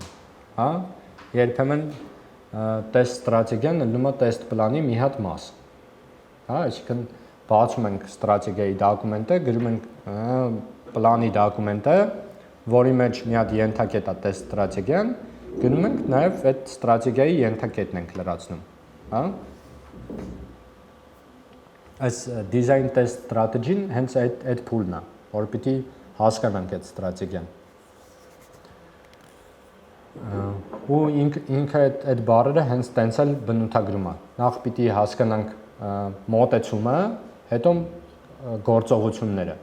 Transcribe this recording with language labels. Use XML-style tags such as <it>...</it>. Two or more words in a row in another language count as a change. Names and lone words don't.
<hy>հա։ Երբեմն test ստրատեգիան լինում է test պլանի մի հատ մաս։ Հա, այսինքն բացում ենք ստրատեգիայի դոկումենտը, գրում ենք պլանի դոկումենտը, որի մեջ մի հատ ենթակետ է test ստրատեգիան, գնում ենք նաև այդ ստրատեգիայի ենթակետն ենք լրացնում, հա։ Այս</hy> <en>design test strategy-</en> <hy>ն հենց այդ փուլն է, որ պիտի հասկանանք այդ ստրատեգիան։ Ու ինքը այդ բառերը հենց տենց էլ բնութագրում է։ Նախ պիտի հասկանանք մոտեցումը, հետո գործողությունները։</hy>